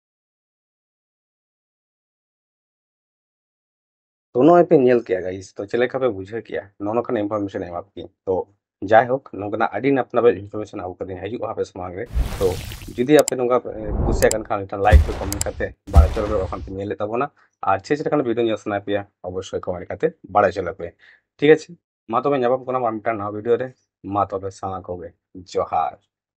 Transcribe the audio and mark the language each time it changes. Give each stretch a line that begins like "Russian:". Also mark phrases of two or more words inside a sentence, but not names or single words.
Santali: ᱛᱚ ᱱᱚᱜᱼᱚᱭ ᱯᱮ ᱧᱮᱞ ᱠᱮᱜᱼᱟ ᱜᱟᱭᱤᱥ ᱛᱚ ᱪᱮᱫ ᱞᱮᱠᱟ ᱯᱮ ᱵᱩᱡᱷᱟᱹᱣ ᱠᱮᱜᱼᱟ ᱱᱚᱜᱼᱚ ᱱᱚᱝᱠᱟᱱ ᱤᱱᱯᱷᱚᱨᱢᱮᱥᱚᱱ ᱮᱢᱟ ᱯᱮᱭᱟᱹᱧ ᱛᱚ ᱡᱟᱭᱦᱳᱠ ᱱᱚᱝᱠᱟᱱᱟᱜ ᱟᱹᱰᱤ ᱱᱟᱯᱟᱭ ᱱᱟᱯᱟᱭ ᱤᱱᱯᱷᱚᱨᱢᱮᱥᱚᱱ ᱟᱹᱜᱩ ᱠᱟᱛᱮᱧ ᱦᱤᱡᱩᱜᱼᱟ ᱟᱯᱮ ᱥᱟᱢᱟᱝ ᱨᱮ ᱛᱚ ᱡᱩᱫᱤ ᱟᱯᱮ ᱱᱚᱝᱠᱟ ᱠᱩᱥᱤᱭᱟᱜ ᱠᱟᱱ ᱠᱷᱟᱱ ᱢᱤᱫᱴᱟᱝ ᱞᱟইᱠ ᱯᱮ ᱠᱚᱢᱮন্ট ᱠᱟᱛᱮ ᱵᱟᱲᱟᱭ ᱦᱚᱪᱚ ᱞᱮᱯᱮ ᱵᱟᱠᱷᱟᱱ ᱯᱮ ᱧᱮᱞᱮᱫ ᱛᱟᱵᱚᱱᱟ ᱟᱨ ᱪᱮᱫ ᱞᱮᱠᱟᱱ ভিডিও ᱧᱮᱞ ᱥᱟᱱᱟ ᱯᱮᱭᱟ
Bangla: অবশ্যই কমেন্ট
Santali: ᱠᱟᱛᱮ ᱵᱟᱲᱟᱭ ᱦᱚᱪᱚ ᱞᱮᱯᱮ
Bangla: ঠিক আছে
Santali: ᱢᱟ ᱛᱚᱵᱮ ᱧᱟᱯᱟᱢ ᱠᱟᱱᱟ ᱟᱨ ᱢᱤᱫᱴᱟᱝ ᱱᱟᱣᱟ ᱵᱷᱤডিও ᱨᱮ ᱢᱟ ᱛᱚᱵᱮ ᱥᱟᱱᱟ ᱠᱚᱜᱮ ᱡᱚᱦᱟᱨ